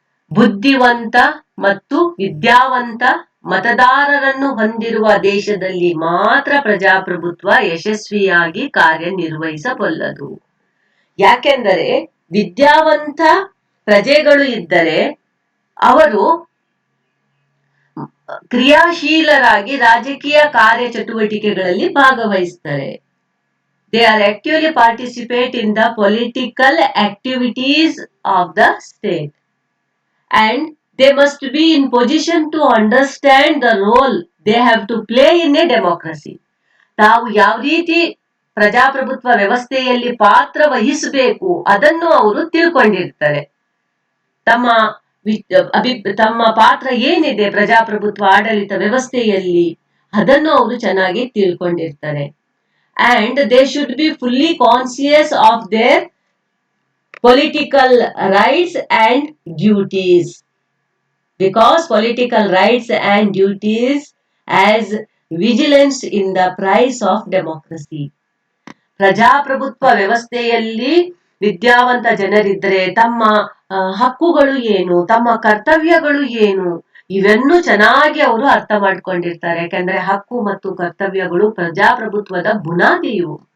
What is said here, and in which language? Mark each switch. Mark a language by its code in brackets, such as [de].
[kn] ಬುದ್ಧಿವಂತ ಮತ್ತು ವಿದ್ಯಾವಂತ ಮತದಾರರನ್ನು ಹೊಂದಿರುವ ದೇಶದಲ್ಲಿ ಮಾತ್ರ ಪ್ರಜಾಪ್ರಭುತ್ವ ಯಶಸ್ವಿಯಾಗಿ ಕಾರ್ಯನಿರ್ವಹಿಸಬಲ್ಲದು. ಯಾಕೆಂದರೆ ವಿದ್ಯಾವಂತ ಪ್ರಜೆಗಳು ಇದ್ದರೆ ಅವರು ಕ್ರಿಯಾಶೀಲರಾಗಿ ರಾಜಕೀಯ ಕಾರ್ಯಚಟುವಟಿಕೆಗಳಲ್ಲಿ ಭಾಗವಹಿಸ್ತಾರೆ. [en] They are actively participate in the political activities of the state. And they must be in position to understand the role they have to play in a democracy. [kn] ತಾವು ಯಾವ ರೀತಿ ಪ್ರಜಾಪ್ರಭುತ್ವ ವ್ಯವಸ್ಥೆಯಲ್ಲಿ ಪಾತ್ರ ವಹಿಸಬೇಕು ಅದನ್ನು ಅವರು ತಿಳ್ಕೊಂಡಿರ್ತಾರೆ. ತಮ್ಮ ತಮ್ಮ ಪಾತ್ರ ಏನಿದೆ ಪ್ರಜಾಪ್ರಭುತ್ವ ಆಡಳಿತ ವ್ಯವಸ್ಥೆಯಲ್ಲಿ ಅದನ್ನು ಅವರು ಚೆನ್ನಾಗಿ ತಿಳ್ಕೊಂಡಿರ್ತಾರೆ. [en] And they should be fully conscious of their political rights and duties, because political rights and duties as vigilance in the price of democracy. [kn] ಪ್ರಜಾಪ್ರಭುತ್ವ ವ್ಯವಸ್ಥೆಯಲ್ಲಿ ವಿದ್ಯಾವಂತ ಜನರಿದ್ರೆ ತಮ್ಮ ಹಕ್ಕುಗಳು ಏನು, ತಮ್ಮ ಕರ್ತವ್ಯಗಳು ಏನು, ಇವೆನ್ನು ಚೆನ್ನಾಗಿ ಅವರು ಅರ್ಥ ಮಾಡ್ಕೊಂಡಿರ್ತಾರೆ. ಯಾಕಂದ್ರೆ ಹಕ್ಕು ಮತ್ತು ಕರ್ತವ್ಯಗಳು ಪ್ರಜಾಪ್ರಭುತ್ವದ ಬುನಾದಿಯು.